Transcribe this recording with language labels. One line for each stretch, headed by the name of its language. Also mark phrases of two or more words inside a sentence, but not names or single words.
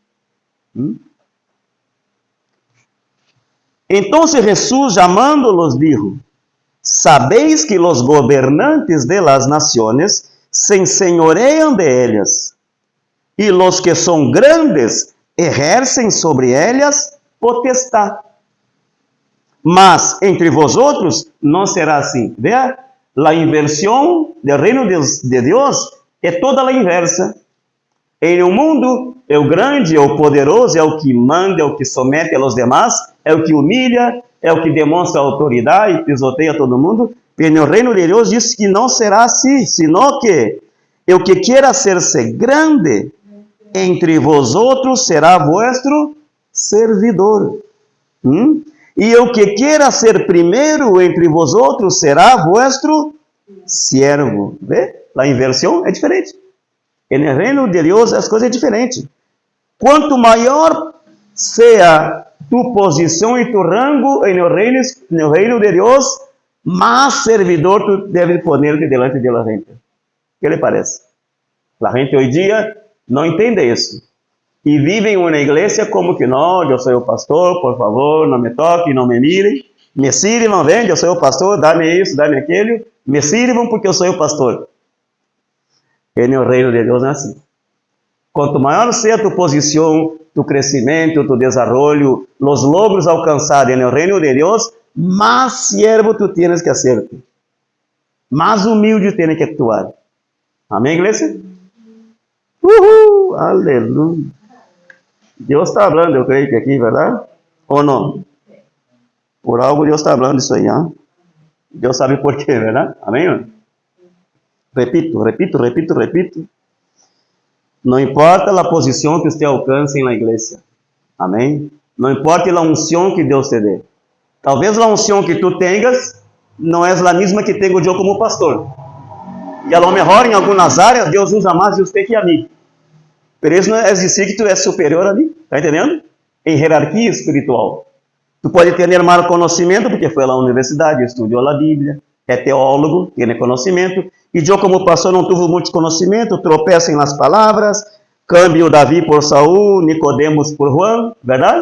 Spanish: Entonces Jesús llamándolos dijo: sabéis que los gobernantes de las naciones se enseñorean de ellas, y los que son grandes ejercen sobre ellas potestad. Mas entre vosotros no será así. Vea, la inversión del reino de Dios
Portuguese: é toda a inversa. Em um mundo, é o grande, é o poderoso, é o que manda, é o que somete aos demais, é o que humilha, é o que demonstra autoridade e pisoteia todo mundo. E no reino de Deus diz que não será assim,
Spanish: sino que o que quiera ser grande entre vosotros será vuestro servidor. E o que quiera ser primeiro entre vosotros será vuestro siervo.
Portuguese: Vê? A inversão é diferente. No reino de Deus as coisas são diferentes. Quanto maior seja tu posição e tu rango no reino de Deus, mais servidor tu
Spanish: debes poner-te delante de la gente.
Portuguese: Que lhe parece? A gente hoje dia não entende isso. E vive em uma igreja como que não, eu sou o pastor, por favor, não me toque, não me mirem. Me sirvam, vem, eu sou o pastor, dá-me isso, dá-me aquilo. Me sirvam porque eu sou o pastor. E no reino de Deus não é assim. Quanto maior seja tu posição, tu crescimento, tu desenvolvimento, os logros alcançados no reino de Deus, mais
Spanish: siervo tu tienes que ser.
Portuguese: Mais humilde
Spanish: tienes que actuar.
Portuguese: Amém, igreja? Aleluia. Deus está falando, eu creio que aqui, verdade? Ou não? Por algo Deus está falando isso aí, hein? Deus sabe por quê, verdade? Amém? Repito. Não importa a posição que você alcance na igreja. Amém? Não importa a unção que Deus te dê. Talvez a unção que tu tenhas não é a mesma que tenho eu como pastor. E
Spanish: a lo mejor
Portuguese: em algumas áreas Deus usa mais de você que a mim. Pero isso não é dizer que tu és superior a mim. Está entendendo? Em hierarquia espiritual. Tu pode ter mais conhecimento porque foi à universidade, estudou a Bíblia, é teólogo, tem conhecimento. E eu como pastor não tive muito conhecimento, tropeço nas palavras, cambio Davi por Saul, Nicodemos por Juan, verdade?